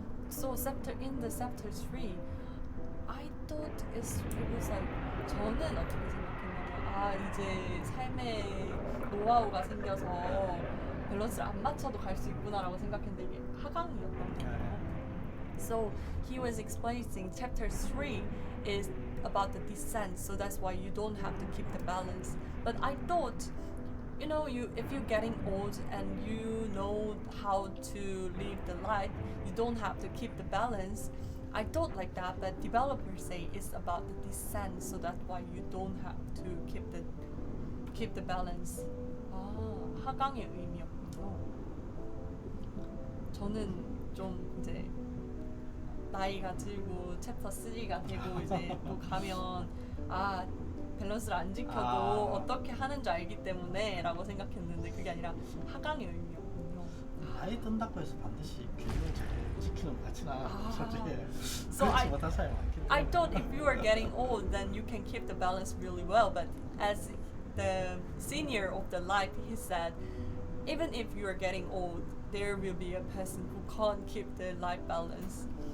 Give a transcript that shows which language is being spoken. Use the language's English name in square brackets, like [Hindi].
[English] So in the chapter 3, I thought it was like [Korean] 저는 어떻게 생각했냐면 이제 삶의 노하우가 생겨서 밸런스를 안 맞춰도 갈 수 있구나라고 생각했는데 이게 하강이었던 거예요. [English] So he was explaining chapter 3 is about the descent, so that's why you don't have to keep the balance. But I thought, if you're getting old and you know how to live the life, you don't have to keep the balance. I thought like that, but developers say it's about the descent, so that's why you don't have to keep the balance. [Korean] 하강의 의미였군요. 저는 좀 이제 나이가 들고 챕터 3가 되고 이제 또 가면 밸런스를 안 지켜도 어떻게 하는 줄 알기 때문에 라고 생각했는데 그게 아니라 하강의 의미였군요. 나이 든다고 해서 반드시 균형을 잘 지키는 것 같진 않아. 솔직히 [English] So [Korean] 그렇지 못한 사람이 많기 때문에. [English] I thought if you are getting old then you can keep the balance really well, but as the senior of the life he said even if you are getting old there will be a person who can't keep the life balance.